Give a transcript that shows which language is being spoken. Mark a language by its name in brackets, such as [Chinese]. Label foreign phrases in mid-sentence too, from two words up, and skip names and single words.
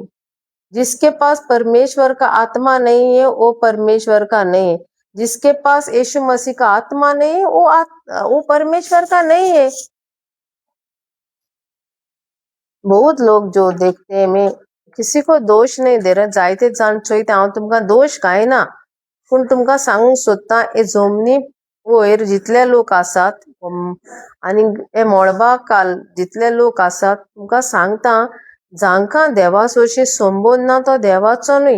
[Hindi] जिसके पास परमेश्वर का आत्मा नहीं है, वो परमेश्वर का नहीं है। जिसके पास यीशु मसीह का आत्मा नहीं है, वो परमेश्वर का नहीं है। बहुत लोग जो देखते हैं, मैं किसी को दोष नहीं दे रहा, [Konkani] जायते जाण चोयते हांव तुमकां दोष काय ना, पूण तुमकां सांगूंक सोदतां, हे जमनी वयर जितले लोक आसात आनी हे मळबाकाल जितले लोक आसात, तुमकां सांगता, जांकां देवा सोशी संबंद ना तो देवाचो न्हय।